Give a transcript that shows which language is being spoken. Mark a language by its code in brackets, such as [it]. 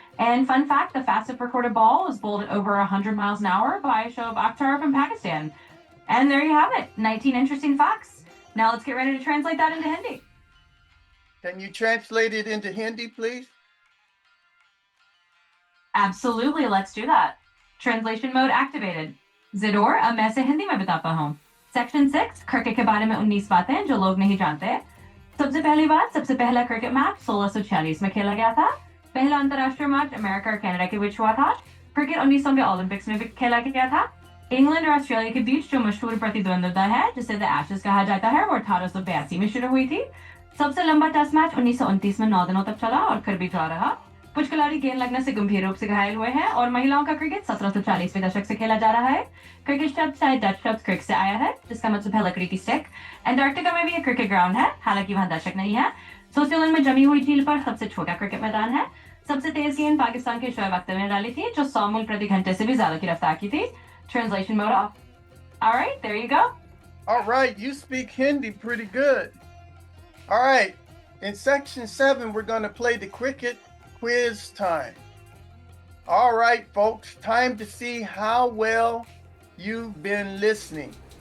[en] And fun fact, the fastest recorded ball was bowled at over 100 miles an hour by Shoaib Akhtar from Pakistan. And there you have it, 19 interesting facts. Now let's get ready to translate that into Hindi. Can you translate it into Hindi, please? Absolutely, let's do that. Translation mode activated. [hi] Zidor, अब मैं से हिंदी में बताता हूँ. Section 6, cricket के बारे में 19 बातें जो लोग नहीं जानते. सबसे पहली बात, सबसे पहला क्रिकेट मैच 1646 में खेला गया था. पहला अंतर्राष्ट्रीय मैच अमेरिका और कनाडा के बीच हुआ था. क्रिकेट 1900 में ओलंपिक्स में भी खेला गया था. इंग्लैंड और ऑस्ट्रेलिया के बीच जो मशहूर प्रतिद्वंद्विता है जिसे द एशेज कहा जाता है वो 1882 में शुरू हुई थी. सबसे लंबा टेस्ट मैच 1929 में 9 दिनों तक चला और फिर भी ड्रॉ रहा. कुछ खिलाड़ी गेंद लगने से गंभीर रूप से घायल हुए हैं और महिलाओं का क्रिकेट 1740वें दशक से खेला जा रहा है. क्रिकेट शब्द शायद डच शब्द क्रिक से आया है जिसका मतलब है लकड़ी की स्टिक. एंटार्क्टिका में भी एक क्रिकेट ग्राउंड है, हालांकि वहां दर्शक नहीं है. सोसियोलन में जमी हुई झील पर सबसे छोटा क्रिकेट मैदान है. सबसे तेज गेंद पाकिस्तान के शोएब अख्तर ने डाली थी जो 100 मील प्रति घंटे से भी ज्यादा की रफ्तार की थी. [en] Translation mode off. All right, there you go. All right, you speak Hindi pretty good. All right, in section 7, we're going to play the cricket quiz time. All right, folks, time to see how well you've been listening.